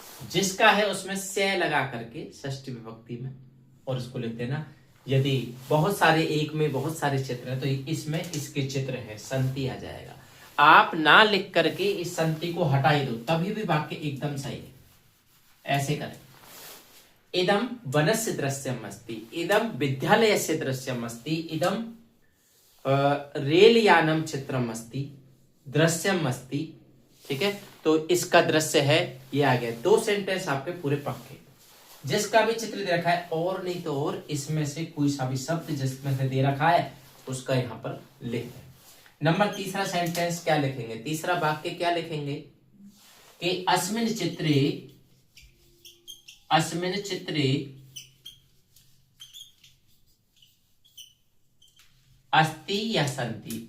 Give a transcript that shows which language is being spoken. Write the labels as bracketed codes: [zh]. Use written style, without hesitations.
[hi] जिसका है उसमें से लगा करके षष्ठी विभक्ति में, और उसको लिख देना। यदि बहुत सारे, एक में बहुत सारे चित्र हैं, तो इसमें इसके चित्र है, संति आ जाएगा। आप ना लिख करके इस संति को हटा ही दो, तभी भी वाक्य एकदम सही है। ऐसे करें, [sa] इदम वनस्य दृश्यम अस्ति, इदम विद्यालयस्य दृश्यम अस्ति, इदम रेल यानम चित्रम अस्ति, दृश्यम अस्ति। [hi] ठीक है, तो इसका दृश्य है, ये आ गया। 2 सेंटेंस आपके पूरे पक्के। जिसका भी चित्र दे रखा है, और नहीं तो और इसमें से कोई सा भी शब्द जिसमें से दे रखा है उसका यहां पर लिख दें। नंबर तीसरा सेंटेंस क्या लिखेंगे, तीसरा वाक्य क्या लिखेंगे कि [sa] अस्मिन् चित्रे अस्ति [hi] या संति।